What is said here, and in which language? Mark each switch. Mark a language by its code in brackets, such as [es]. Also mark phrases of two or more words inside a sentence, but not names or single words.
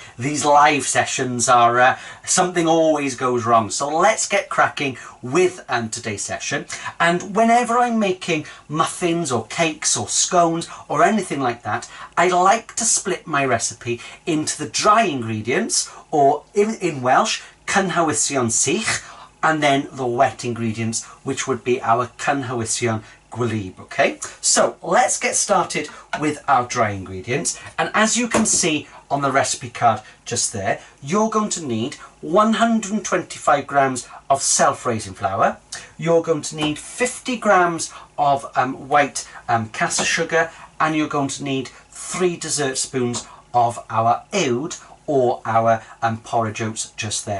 [en] These live sessions are, something always goes wrong. So let's get cracking with today's session. And whenever I'm making muffins or cakes or scones or anything like that, I like to split my recipe into the dry ingredients, or in Welsh, [cy] cynhwysion sych, [en] and then the wet ingredients, which would be our [cy] cynhwysion gwlyb. [en] Okay, so let's get started with our dry ingredients, and as you can see on the recipe card just there, you're going to need 125 grams of self-raising flour, you're going to need 50 grams of white caster sugar, and you're going to need 3 dessert spoons of our oat or our porridge oats just there.